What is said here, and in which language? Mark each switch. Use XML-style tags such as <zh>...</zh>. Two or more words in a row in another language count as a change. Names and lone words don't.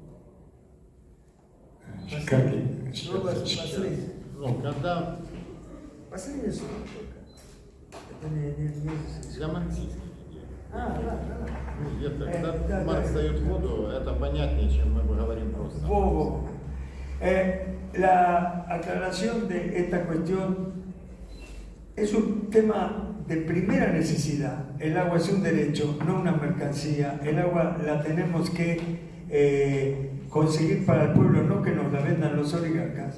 <ru>Когда... Последнее слово только. Это не... Для марксистов. Да. Когда Маркс дает воду, это понятнее, чем мы говорим просто.</ru> <es>La aclaración de esta cuestión es un tema de primera necesidad. El agua es un derecho, no una mercancía. El agua la tenemos que conseguir para el pueblo, no que nos la vendan los oligarcas.</es>